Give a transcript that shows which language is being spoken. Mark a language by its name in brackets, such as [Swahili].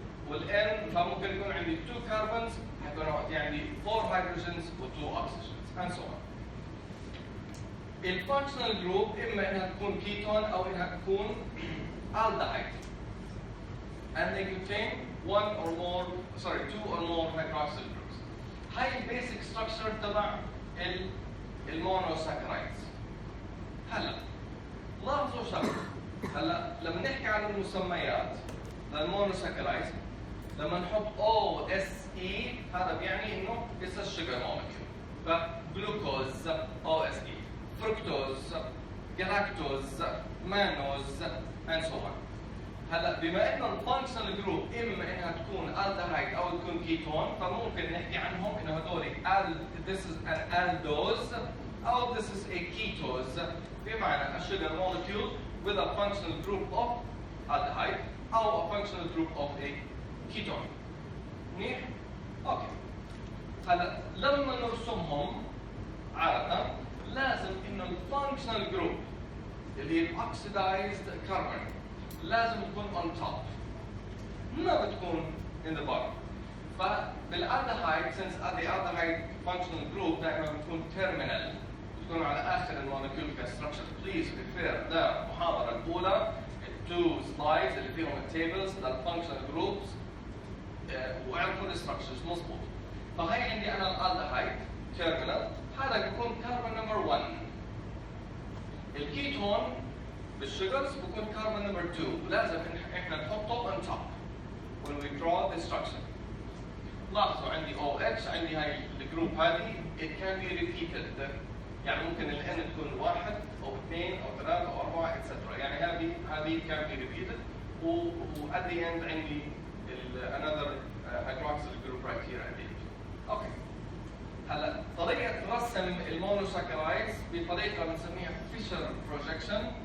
[Arabic] والN فممكن يكون عندي 2 carbons حيكون عندي 4 hydrogens و 2 oxygens [English] and so on. [Arabic] الفانكشنال جروب إما إنها تكون كيتون أو إنها تكون aldehyde. [English] And they contain 2 or more hydroxyl groups. [Arabic] هاي البيسك ستراكشر تبع المونوساكرايدز. هلا لاحظوا شغله هلا لما نحكي عن المسميات للمونوساكرايدز لما نحط OSE هذا بيعني انه [English] it's a sugar molecule. [Arabic] فجلوكوز OSE، فركتوز، جلاكتوز، مانوز and so on. هلا بما انه الفانكشنال جروب اما انها تكون الدهايد او تكون كيتون فممكن نحكي عنهم انه هذول [English] this is an aldose [Arabic] او [English] this is a ketose [Arabic] بمعنى [English] a sugar molecule with a functional group of aldehyde [Arabic] او [English] a functional group of a ketone. [Arabic] منيح؟ اوكي. هلا لما نرسمهم عادة لازم انه الفانكشنال جروب اللي هي الاوكسيدايزد كربون لازم تكون [English] on top [Arabic] ما بتكون [English] in the bottom. [Arabic] فبالالدهايد [English] since the aldehyde functional group [Arabic] دائما بتكون terminal بتكون على اخر المولكيول كستراكشر. بليز ريفير للمحاضرة الأولى التو سلايدز اللي فيهم التيبلز للفانكشنال جروبس واعرفوا الستراكشرز مضبوط. فهي عندي انا الالدهايد terminal هذا بيكون كربون نمبر 1. الكيتون بالسugars بكون كربون نمبر 2 ولازم احنا نحطه on top [English] when we draw the structure. [Arabic] لاحظوا عندي OH عندي هاي الجروب هذه [English] it can be repeated [Arabic] يعني ممكن ال N تكون 1 أو 2 أو 3 أو 4 etc. يعني هذه [English] can be repeated و at the end عندي another hydroxyl group right here at the end. [Arabic] اوكي. هلا طريقة رسم المونوساكرايدز بطريقة بنسميها Fischer projection.